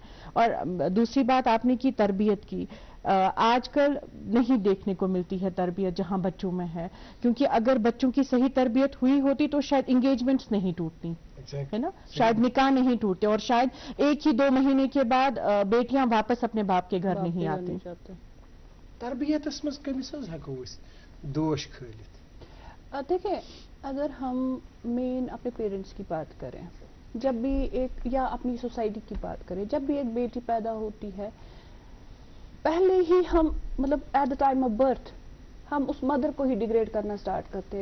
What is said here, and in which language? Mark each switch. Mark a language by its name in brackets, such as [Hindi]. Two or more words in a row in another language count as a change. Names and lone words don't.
[Urdu] اور دوسری بات آپ نے کی تربیت کی, آج کل نہیں دیکھنے کو ملتی ہے تربیت جہاں بچوں میں ہے, کیونکہ اگر بچوں کی صحیح تربیت ہوئی ہوتی تو شاید انگیجمنٹس نہیں ٹوٹتی ہے نا, شاید نکاح نہیں ٹوٹتے, اور شاید 1 ہی 2 مہینے کے بعد بیٹیاں واپس اپنے باپ کے گھر نہیں آتی. [Kashmiri] تربیت اس مز کمس ہیکو دوش کھولت. [Urdu] دیکھیں اگر ہم مین اپنے پیرنٹس کی بات کریں, جب بھی ایک, یا اپنی سوسائٹی کی بات کریں, جب بھی ایک بیٹی پیدا ہوتی ہے پہلے ہی ہم مطلب [English] at the time of birth [Urdu] ہم اس مدر کو ہی ڈیگریڈ کرنا سٹارٹ کرتے ہیں.